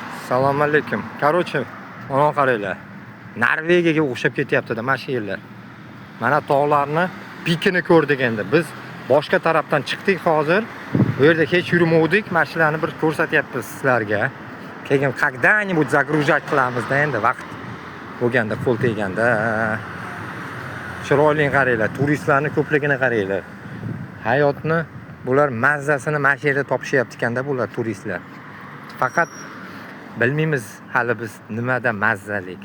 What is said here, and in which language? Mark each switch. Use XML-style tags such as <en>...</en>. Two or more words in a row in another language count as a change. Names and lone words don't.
<uz>Assalomu alaykum. Короче, mana qaranglar. Norvegiyaga o'xshab ketyapti-da mana shu yerlar. Mana tog'larni pikini ko'rdik endi. Biz boshqa tarafdan chiqdik hozir. Bu yerda hech yurmovdik. Mashinalarni bir ko'rsatyapmiz sizlarga. Keyin</uz> <ru>когда-нибудь загружать</ru> <uz>qilamiz-da endi vaqt bo'lganda, qo'l teganda. Chiroyli qaranglar, turistlarni ko'pligini qaranglar. Hayotni bular mazzasini mana shu yerda topishyapti ekanda bular turistlar. Faqat bilmaymiz hali biz nimada mazzalik.</uz>